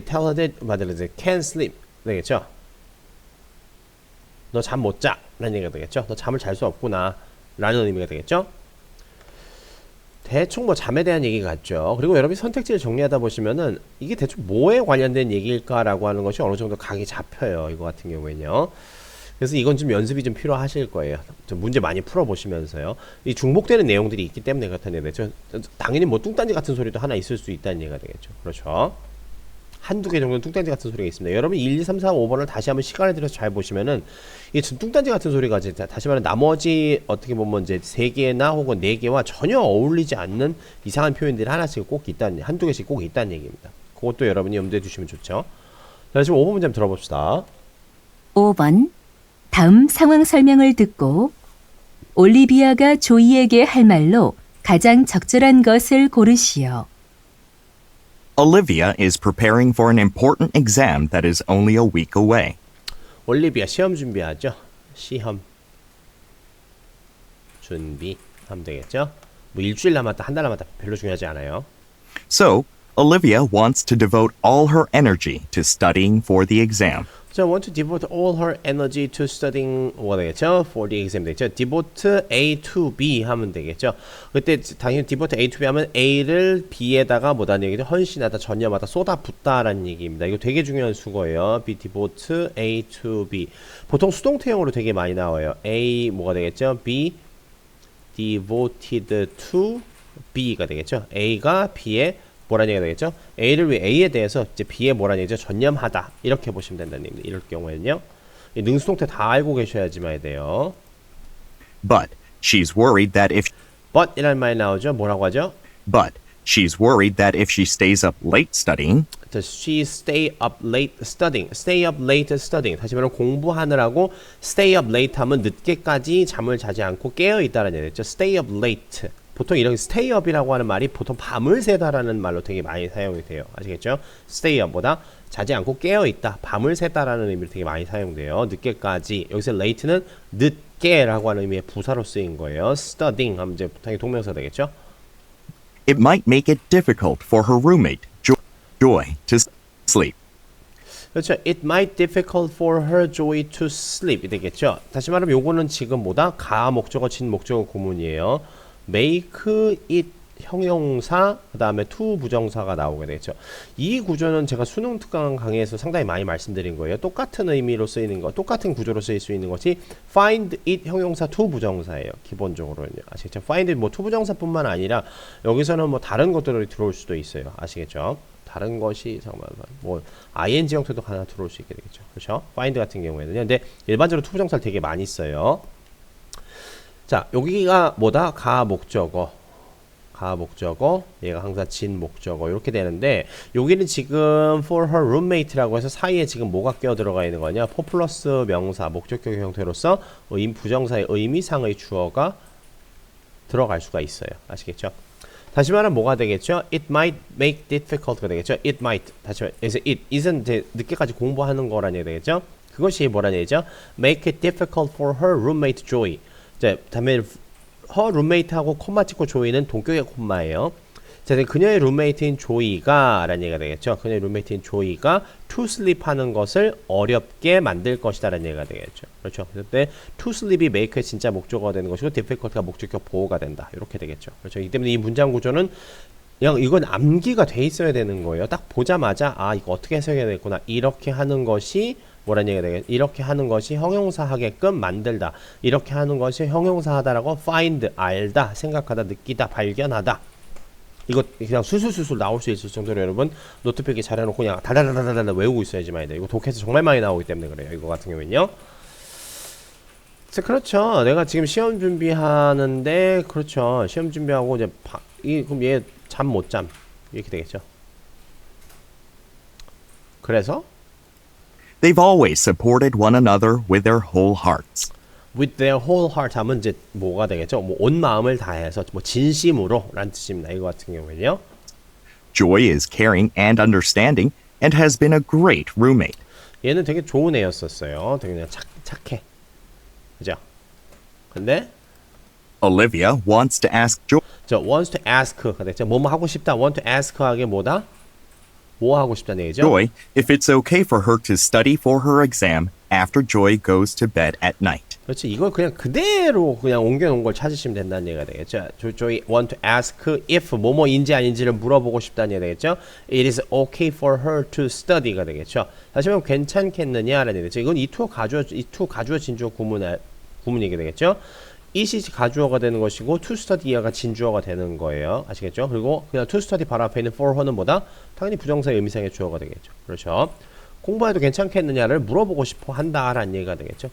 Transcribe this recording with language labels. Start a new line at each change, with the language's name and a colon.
English: Tell her that
Korean: 맞아요.
English: Can't sleep
Korean: 되겠죠. 너 잠 못 자 라는 얘기가 되겠죠. 너 잠을 잘 수 없구나 라는 의미가 되겠죠. 대충 뭐 잠에 대한 얘기 같죠. 그리고 여러분이 선택지를 정리하다 보시면은 이게 대충 뭐에 관련된 얘기일까라고 하는 것이 어느 정도 각이 잡혀요. 이거 같은 경우에는요. 그래서 이건 좀 연습이 좀 필요하실 거예요. 좀 문제 많이 풀어보시면서요. 이 중복되는 내용들이 있기 때문에 그렇다는 얘기죠. 당연히 뭐 뚱딴지 같은 소리도 하나 있을 수 있다는 얘기가 되겠죠. 그렇죠. 한두 개 정도는 뚱딴지 같은 소리가 있습니다. 여러분 1, 2, 3, 4, 5번을 다시 한번 시간을 들여서 잘 보시면은 이게 뚱딴지 같은 소리가 이제 다시 말하면 나머지 어떻게 보면 이제 3개나 혹은 4개와 전혀 어울리지 않는 이상한 표현들이 하나씩 꼭 있다는, 한두 개씩 꼭 있다는 얘기입니다. 그것도 여러분이 염두에 두시면 좋죠. 자, 지금 5번 문제 한번 들어봅시다. 5번. 다음 상황 설명을 듣고 올리비아가 조이에게 할 말로 가장 적절한 것을 고르시오.
English: Olivia is preparing for an important exam that is only a week away.
Korean: 올리비아 시험 준비하죠. 시험 준비하면 되겠죠. 뭐 일주일 남았다, 한 달 남았다 별로 중요하지 않아요.
English: So, Olivia wants to devote all her energy to studying for the exam. 자, want to devote all her energy to studying
Korean: 뭐가 되겠죠?
English: For the exam
Korean: 되겠죠?
English: devote A to B
Korean: 하면 되겠죠? 그때 당연히 devote A to B 하면 A를 B에다가 뭐다는 얘기죠? 헌신하다, 전념하다, 쏟아붓다라는 얘기입니다. 이거 되게 중요한 수거예요.
English: be devote A to B.
Korean: 보통 수동태형으로 되게 많이 나와요. A 뭐가 되겠죠? be devoted to B가 되겠죠? A가 B에 뭐라는 얘기가 되겠죠? A를 위해 A에 대해서 이제 B에 뭐라는 얘기죠? 전념하다 이렇게 보시면 된다는 얘기입니다. 이럴 경우에는요. 이 능수동태 다 알고 계셔야지만 해야 돼요.
English: But she's worried that if
Korean: But 이라는 말이 나오죠. 뭐라고 하죠?
English: but she's worried that if she stays up late studying, She stay up late studying. Stay up late studying.
Korean: 다시 말하면 공부하느라고
English: stay up late
Korean: 하면 늦게까지 잠을 자지 않고 깨어 있다는 얘기죠.
English: Stay up late.
Korean: 보통 이런 stay up이라고 하는 말이 보통 밤을 새다라는 말로 되게 많이 사용이 돼요. 아시겠죠? stay up보다 자지 않고 깨어 있다, 밤을 새다라는 의미로 되게 많이 사용돼요. 늦게까지. 여기서 late는 늦게라고 하는 의미의 부사로 쓰인 거예요. studying 하면 이제 당연히 동명사 되겠죠?
English: it might make it difficult for her roommate, Joy, to sleep.
Korean: 그렇죠.
English: It might difficult for her Joy to sleep 이 되겠죠.
Korean: 다시 말하면 요거는 지금 뭐다? 가 목적어, 진 목적어 구문이에요. make it 형용사 그 다음에 to 부정사가 나오게 되죠. 이 구조는 제가 수능 특강 강의에서 상당히 많이 말씀드린 거예요. 똑같은 의미로 쓰이는 거, 똑같은 구조로 쓰일 수 있는 것이 find it 형용사 to 부정사예요. 기본적으로는요. 아시겠죠? find it 뭐 to 부정사뿐만 아니라 여기서는 뭐 다른 것들이 들어올 수도 있어요. 아시겠죠? 다른 것이 잠깐만 뭐 ing 형태도 하나 들어올 수 있게 되겠죠. 그렇죠? find 같은 경우에는요. 근데 일반적으로 to 부정사를 되게 많이 써요. 자, 여기가 뭐다? 가 목적어. 가 목적어, 얘가 항상 진 목적어 이렇게 되는데 여기는 지금
English: for her roommate
Korean: 라고 해서 사이에 지금 뭐가 끼어 들어가 있는 거냐? for 플러스 명사, 목적격 형태로서 부정사의 의미상의 주어가 들어갈 수가 있어요. 아시겠죠? 다시 말하면 뭐가 되겠죠?
English: It might make difficult가 되겠죠? It might.
Korean: 다시 말해. 그래서 it은 이제 늦게까지 공부하는 거라는 얘기 되겠죠? 그것이 뭐라는 얘기죠?
English: Make it difficult for her roommate Joy.
Korean: 자, 다음에 her roommate하고 콤마 찍고 조이는 동격의 콤마예요. 자, 그녀의 룸메이트인 조이가 라는 얘기가 되겠죠. 그녀의 룸메이트인 조이가
English: to sleep
Korean: 하는 것을 어렵게 만들 것이다 라는 얘기가 되겠죠. 그렇죠. 그때 to sleep이 make의 진짜 목적어가 되는 것이고 difficult가 목적격 보호가 된다. 이렇게 되겠죠. 그렇죠. 이 때문에 이 문장 구조는 그냥 이건 암기가 돼 있어야 되는 거예요. 딱 보자마자 아 이거 어떻게 해석해야 되겠구나. 이렇게 하는 것이 뭐란 얘기가 되겠죠. 이렇게 하는 것이 형용사 하게끔 만들다. 이렇게 하는 것이 형용사 하다라고 find 알다, 생각하다, 느끼다, 발견하다. 이거 그냥 술술술술 나올 수 있을 정도로 여러분 노트 필기 잘 해놓고 그냥 달달달달달 외우고 있어야지만 돼. 이거 독해서 정말 많이 나오기 때문에 그래요. 이거 같은 경우는요. 그렇죠. 내가 지금 시험 준비하는데 그렇죠. 시험 준비하고 이제 그럼 얘 잠 못 잠 이렇게 되겠죠. 그래서
English: They've always supported one another with their whole hearts. with their whole heart
Korean: 하면 이제 뭐가 되겠죠? 뭐 온 마음을 다해서 뭐 진심으로 라는 뜻입니다. 이거 같은 경우에는요.
English: Joy is caring and understanding and has been a great roommate.
Korean: 얘는 되게 좋은 애였었어요. 되게 그냥 착해. 그죠? 근데
English: Olivia wants to ask Joy
Korean: 저 wants to ask가 됐죠. 뭐뭐 하고 싶다. want to ask 하게 뭐다? 뭐 하고 싶다는 얘기죠?
English: if it's okay for her to study for her exam after Joy goes to bed at night.
Korean: 그렇지. 이걸 그냥 그대로 그냥 옮겨놓은 걸 찾으시면 된다는 얘기가 되겠죠.
English: Joy want to ask if
Korean: 뭐뭐인지 아닌지를 물어보고 싶다는 얘기가 되겠죠.
English: It is okay for her to study가 되겠죠.
Korean: 다시 말하면 괜찮겠느냐라는 얘기죠. 이건 이 투 가주어 진주어 구문이게 되겠죠. it이 가주어가 되는 것이고 to study가 진주어가 되는 거예요. 아시겠죠? 그리고 그냥 to study 바로 앞에 있는 for her는 뭐다? 당연히 부정사의 의미상의 주어가 되겠죠. 그렇죠? 공부해도 괜찮겠느냐를 물어보고 싶어 한다라는 얘기가 되겠죠.